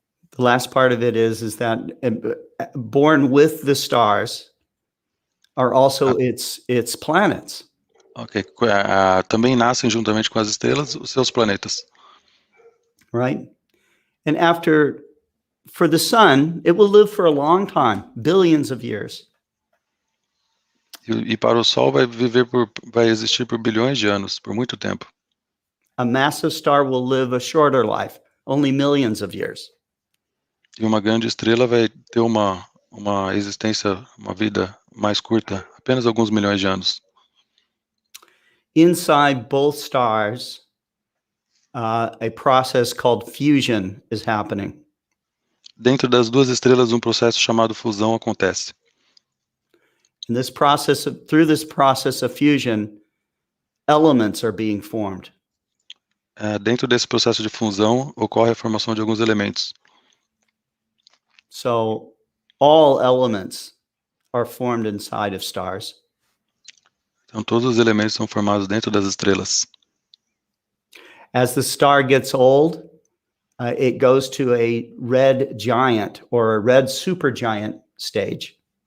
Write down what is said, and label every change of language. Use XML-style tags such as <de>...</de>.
<en>The last part of it is that born with the stars are also its planets. Ok.</en> <pt>Também nascem juntamente com as estrelas os seus planetas.</pt> <en>Right? And for the sun, it will live for a long time, billions of years.</en> <pt>E para o Sol vai existir por bilhões de anos, por muito tempo.</pt> <en>A massive star will live a shorter life, only millions of years.</en> <pt>E uma grande estrela vai ter uma existência, uma vida mais curta, apenas alguns milhões de anos.</pt> <en>Inside both stars, a process called fusion is happening.</en> <pt>Dentro das duas estrelas, um processo chamado fusão acontece.</pt> <en>And through this process of fusion, elements are being formed.</en> <pt>Dentro desse processo de fusão, ocorre a formação de alguns elementos.</pt> <en>So all elements are formed inside of stars.</en> <pt>Então, todos os elementos são formados dentro das estrelas.</pt> <en>As the star gets old, it goes to a red giant or a red supergiant stage.</en>